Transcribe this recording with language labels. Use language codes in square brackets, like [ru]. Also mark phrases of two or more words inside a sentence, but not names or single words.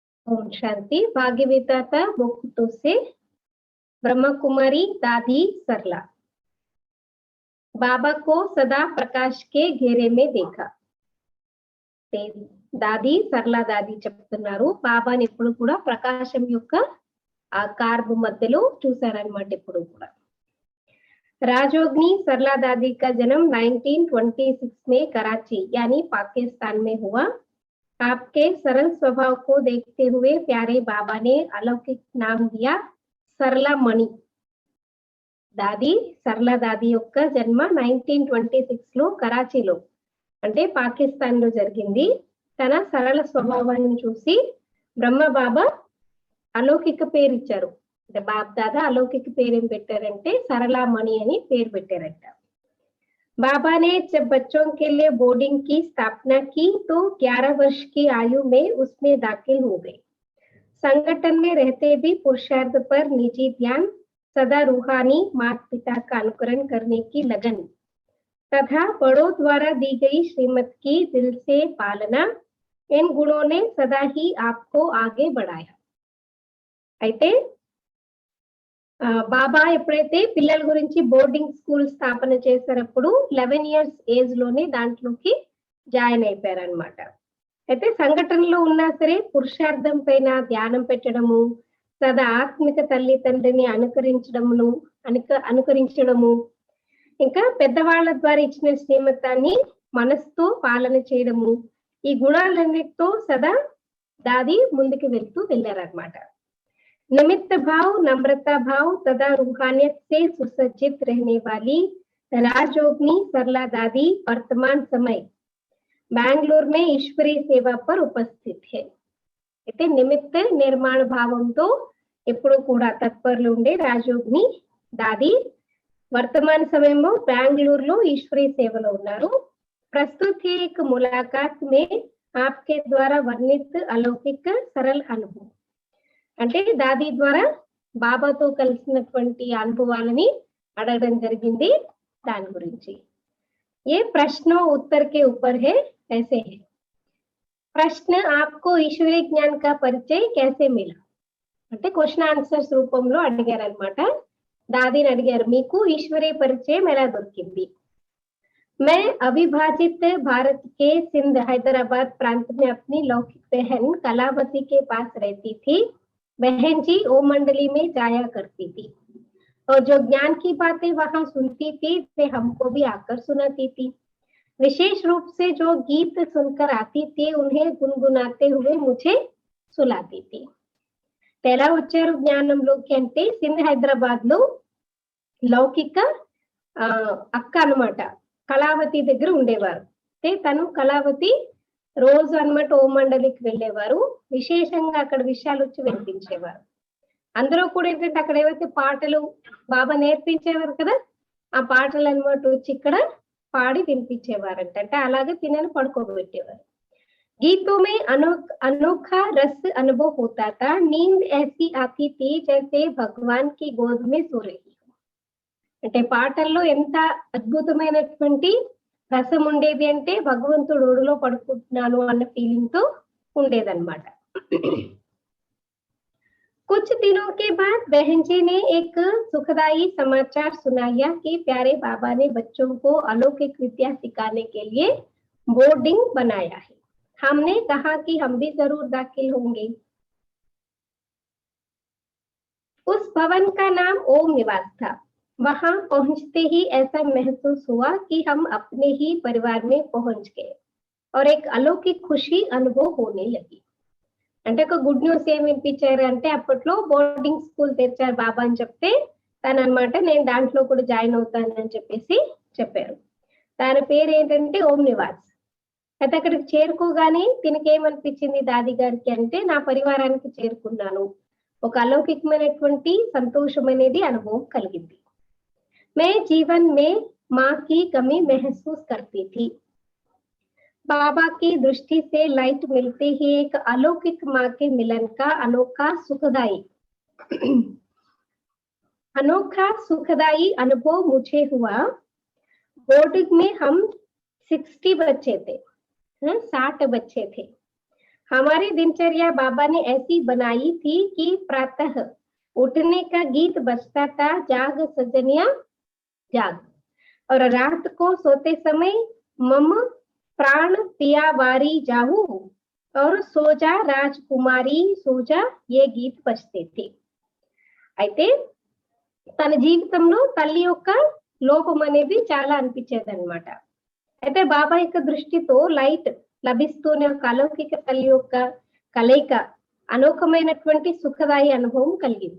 [hi] ओम शांति। भाग्यविधाता मुक्तों से ब्रह्म कुमारी दादी सरला। बाबा को सदा प्रकाश के घेरे में देखा। [te] దాది సరళ దాది చెప్తున్నారు, బాబాని ఎప్పుడు కూడా ప్రకాశం యొక్క ఆ కార్బ్ మధ్యలో చూసారనమాట ఎప్పుడు కూడా। [hi] राजोगनी सरला दादी का जन्म 1926 में कराची यानी पाकिस्तान में हुआ। आपके सरल स्वभाव को देखते हुए प्यारे बाबा ने अलौकिक नाम दिया सरला मणि। [te] दादी सरला दादी యొక్క జన్మ 1926 లో కరాచీలో అంటే పాకిస్తాన్ లో జరిగింది। తన సరళ స్వభావాన్ని చూసి బ్రహ్మ బాబా అలౌకిక పేరు ఇచ్చారు। అంటే బాబ్ దాదా अलौकिक పేరు ఏం పెట్టారంటే सरलामणि అని పేరు పెట్టారట। [hi] बाबा ने जब बच्चों के लिए बोर्डिंग की स्थापना की तो 11 वर्ष की आयु में उसमें दाखिल हो गए। संगठन में रहते भी पुरुषार्थ पर निजी ध्यान, सदा रूहानी माता पिता का अनुकरण करने की लगन तथा बड़ों द्वारा दी गई श्रीमत की दिल से पालना, इन गुणों ने सदा ही आपको आगे बढ़ाया। [te] అయితే బాబా ఎప్పుడైతే పిల్లల గురించి [en] boarding school [te] స్థాపన చేశారప్పుడు 11 [en] years age [te] లోనే దాంట్లోకి జాయిన్ అయిపోయారనమాట। అయితే సంఘటనలో ఉన్నా సరే పురుషార్థం పైన ధ్యానం పెట్టడము, సదా ఆత్మిక తల్లి తండ్రిని అనుకరించడము, ఇంకా పెద్దవాళ్ళ ద్వారా ఇచ్చిన శ్రీమతాన్ని మనసుతో పాలన చేయడము, ఈ గుణాలన్నిటితో సదా దాది ముందుకు వెళ్ళారనమాట। [hi] निमित्त भाव, नम्रता भाव तथा रूहानियत से सुसज्जित रहने वाली राजयोगिनी सरला दादी वर्तमान समय बेंगलुरु में ईश्वरीय सेवा पर उपस्थित है। [te] అయితే నిమిత్త నిర్మాణ భావంతో ఎప్పుడు కూడా తత్పరులు ఉండే రాజయోగిని దాది వర్తమాన సమయంలో బెంగళూరులో ఈశ్వరీయ సేవలో ఉన్నారు। [hi] प्रस्तुत है एक मुलाकात में आपके द्वारा वर्णित अलौकिक सरल अनुभव। [te] అంటే దాది ద్వారా బాబాతో కలిసినటువంటి అనుభవాలని అడగడం జరిగింది దాని గురించి। [hi] ये प्रश्न उत्तर के ऊपर है ऐसे है। प्रश्न आपको ईश्वरीय ज्ञान का परिचय कैसे मिला [te] అంటే [en] question answers [te] రూపంలో అడిగారు అన్నమాట। దాదిని అడిగారు, మీకు ఈశ్వరీయ పరిచయం ఎలా దొరికింది? [hi] मैं अविभाजित भारत के सिंध हैदराबाद प्रांत में अपनी लौकिक बहन कलावती के पास रहती थी। बहन जी ओम मंडली में जाया करती थी और जो ज्ञान की बातें वहां सुनती थी वे हमको भी आकर सुनाती थी। विशेष रूप से जो गीत सुनकर आती थी उन्हें गुनगुनाते हुए मुझे सुलाती थी। [te] पहला వచ్చారు జ్ఞానంలోకి అంటే సింధ్ హైదరాబాద్ లో లౌకిక అక్క అన్నమాట, కళావతి దగ్గర ఉండేవారు। అంటే తను కళావతి రోజు అన్నమాట ఓం మండలికి వెళ్ళేవారు, విశేషంగా అక్కడ విషయాలు వచ్చి వినిపించేవారు। అందరూ కూడా ఏంటంటే అక్కడ ఏవైతే పాటలు బాబా నేర్పించేవారు కదా, ఆ పాటలు అన్నమాట వచ్చి ఇక్కడ పాడి వినిపించేవారంట। అంటే అలాగే తినని పడుకోబెట్టేవారు। [hi] गीतों में अनोखा रस अनुभव होता था। नींद ऐसी आती थी जैसे भगवान की गोद में सो रही हो। [te] అంటే పాటల్లో ఎంత అద్భుతమైనటువంటి రసం ఉండేది అంటే భగవంతుడు ఒడిలో పడుకుంటున్నాను అన్న ఫీలింగ్ తో ఉండేదన్నమాట। [hi] कुछ दिनों के बाद बहन जी ने एक सुखदायी समाचार सुनाया कि प्यारे बाबा ने बच्चों को अलौकिक विद्या सिखाने के लिए बोर्डिंग बनाया है। हमने कहा कि हम भी जरूर दाखिल होंगे। उस भवन का नाम ओम निवास था। वहां पहुंचते ही ऐसा महसूस हुआ कि हम अपने ही परिवार में पहुंच गए और एक अलौकिक खुशी अनुभव होने लगी। [te] అంటే ఒక [en] good news [te] ఏమి వినిపించారు అంటే అప్పట్లో [en] boarding school [te] తెచ్చారు బాబా అని చెప్తే తను అన్నమాట నేను దాంట్లో కూడా జాయిన్ అవుతానని చెప్పేసి చెప్పారు। దాని పేరు ఏంటంటే ఓం నివాస్। అయితే అక్కడికి చేరుకోగానే దీనికి ఏమనిపించింది దాది గారికి అంటే నా పరివారానికి చేరుకున్నాను, ఒక అలౌకికమైనటువంటి సంతోషం అనేది అనుభవం కలిగింది। [hi] मैं जीवन में माँ की कमी महसूस करती थी। बाबा की दृष्टि से लाइट मिलते ही एक अलौकिक माँ के मिलन का अनोखा सुखदाई अनुभव मुझे हुआ। बोर्डिंग में हम 60 बच्चे थे, 60 बच्चे थे। हमारी दिनचर्या बाबा ने ऐसी बनाई थी कि प्रातः उठने का गीत बजता था, जाग सजनिया जाग, और रात को सोते समय मम प्राण पिया वारी जाहू और सोजा राजकुमारी सोजा ये गीत बजते थे. [te] అయితే తన జీవితంలో తల్లి యొక్క లోపం అనేది చాలా అనిపించేది అనమాట. అయితే బాబా యొక్క దృష్టితో లైట్ లభిస్తూనే ఒక అలౌకిక తల్లి యొక్క కలయిక అనోఖమైనటువంటి సుఖదాయి అనుభవం కలిగింది.